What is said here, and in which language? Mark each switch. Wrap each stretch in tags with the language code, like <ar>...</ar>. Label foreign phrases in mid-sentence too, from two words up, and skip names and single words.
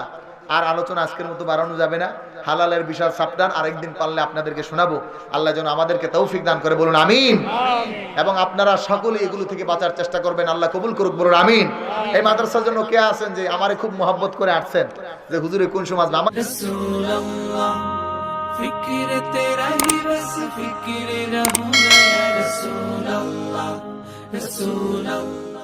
<bn>আর আলোচনা আজকের মতো বাড়ানো যাবে না। হালালের বিশাল সাবধান, আরেকদিন পারলে আপনাদেরকে শোনাবো। আল্লাহ যেন আমাদেরকে তৌফিক দান করে, বলুন আমিন। এবং আপনারা সকলেই এগুলো থেকে বাঁচার চেষ্টা করবেন, আল্লাহ কবুল করুক, বলুন আমিন। এই মাদ্রাসার জন্য কে আছেন যে আমারে খুব মহব্বত করে আসছেন, যে হুজুরে কোন সমাজ না</bn> <hi>फिक्र तेरा ही बस फिक्र रहूं मैं रसूल अल्लाह रसूल अल्लाह।</hi>